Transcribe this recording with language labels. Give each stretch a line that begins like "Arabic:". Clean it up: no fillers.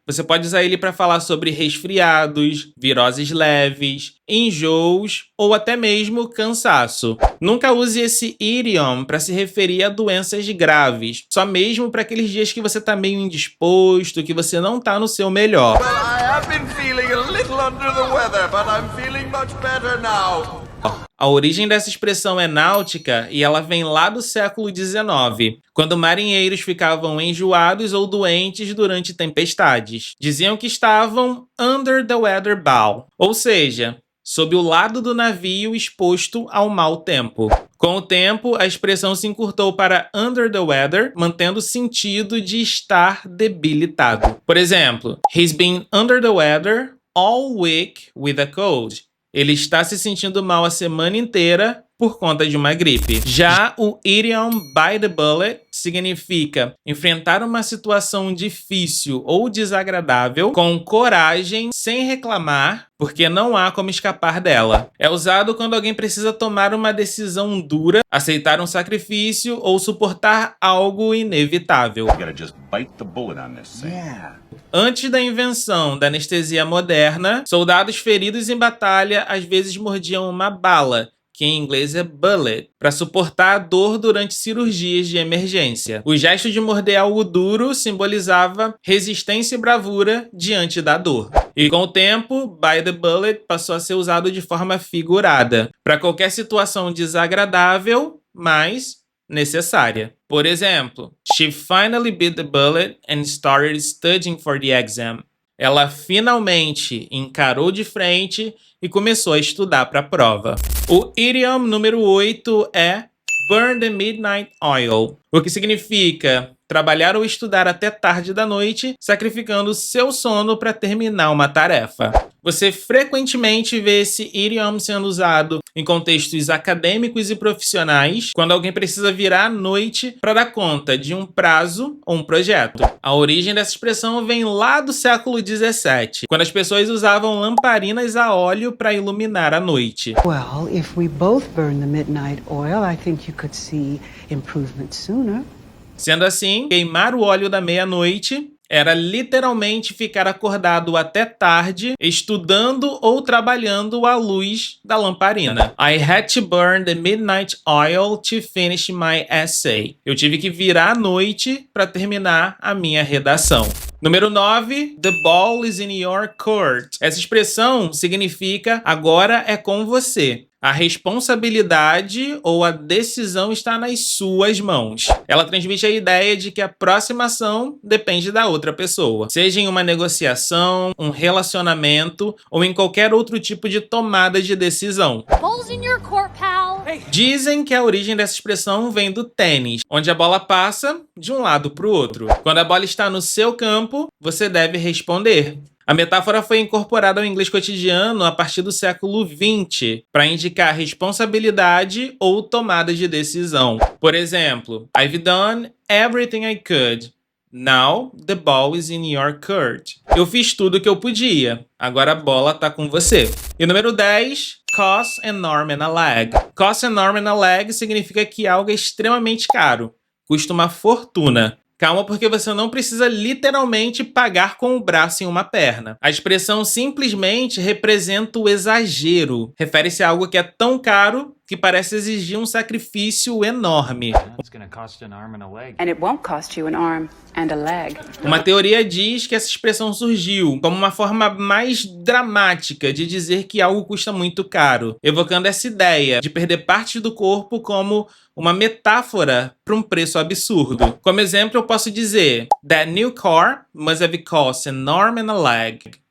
Portuguese: Você pode usar ele para falar sobre resfriados, viroses leves, enjoos ou até mesmo cansaço. Nunca use esse idiom para se referir a doenças graves, só mesmo para aqueles dias que você está meio indisposto, que você não está no seu melhor.
English: Well, I have been feeling a little under the weather, but I'm feeling much better now.
Portuguese: A origem dessa expressão é náutica e ela vem lá do século XIX, quando marinheiros ficavam enjoados ou doentes durante tempestades. Diziam que estavam under the weather bow, ou seja, sob o lado do navio exposto ao mau tempo. Com o tempo, a expressão se encurtou para under the weather, mantendo o sentido de estar debilitado. Por exemplo,
English: he's been under the weather all week with a cold.
Portuguese: Ele está se sentindo mal a semana inteira por conta de uma gripe. Já o idiom by the bullet significa enfrentar uma situação difícil ou desagradável com coragem, sem reclamar, porque não há como escapar dela. É usado quando alguém precisa tomar uma decisão dura, aceitar um sacrifício ou suportar algo inevitável.
English: You gotta just bite the bullet on this thing. Yeah.
Portuguese: Antes da invenção da anestesia moderna, soldados feridos em batalha às vezes mordiam uma bala, que em inglês é bullet, para suportar a dor durante cirurgias de emergência. O gesto de morder algo duro simbolizava resistência e bravura diante da dor. E com o tempo, by the bullet passou a ser usado de forma figurada, para qualquer situação desagradável, mas necessária. Por exemplo,
English: she finally bit the bullet and started studying for the exam.
Portuguese: Ela finalmente encarou de frente e começou a estudar para a prova. O idiom número 8 é burn the midnight oil, o que significa trabalhar ou estudar até tarde da noite, sacrificando seu sono para terminar uma tarefa. Você frequentemente vê esse idiom sendo usado em contextos acadêmicos e profissionais, quando alguém precisa virar à noite para dar conta de um prazo ou um projeto. A origem dessa expressão vem lá do século XVII, quando as pessoas usavam lamparinas a óleo para iluminar a noite.
English: Well, if we both burn the midnight oil, I think you could see improvement sooner.
Portuguese: Sendo assim, queimar o óleo da meia-noite era literalmente ficar acordado até tarde, estudando ou trabalhando à luz da lamparina.
English: I had to burn the midnight oil to finish my essay.
Portuguese: Eu tive que virar à noite para terminar a minha redação. Número 9, the ball is in your court. Essa expressão significa agora é com você. A responsabilidade ou a decisão está nas suas mãos. Ela transmite a ideia de que a próxima ação depende da outra pessoa, seja em uma negociação, um relacionamento ou em qualquer outro tipo de tomada de decisão.
English: Ball's in your court, pal.
Portuguese: Dizem que a origem dessa expressão vem do tênis, onde a bola passa de um lado para o outro. Quando a bola está no seu campo, você deve responder. A metáfora foi incorporada ao inglês cotidiano a partir do século XX para indicar responsabilidade ou tomada de decisão. Por exemplo,
English: I've done everything I could. Now the ball is in your court.
Portuguese: Eu fiz tudo o que eu podia. Agora a bola tá com você. E número 10, cost an arm and a leg. Cost an arm and a leg significa que algo é extremamente caro. Custa uma fortuna. Calma, porque você não precisa literalmente pagar com o braço em uma perna. A expressão simplesmente representa o exagero. Refere-se a algo que é tão caro que parece exigir um sacrifício enorme.
English: And it won't cost you an arm and a leg.
Portuguese: Uma teoria diz que essa expressão surgiu como uma forma mais dramática de dizer que algo custa muito caro, evocando essa ideia de perder partes do corpo como uma metáfora para um preço absurdo. Como exemplo, eu posso dizer:
English: That new car must have cost an arm and a leg.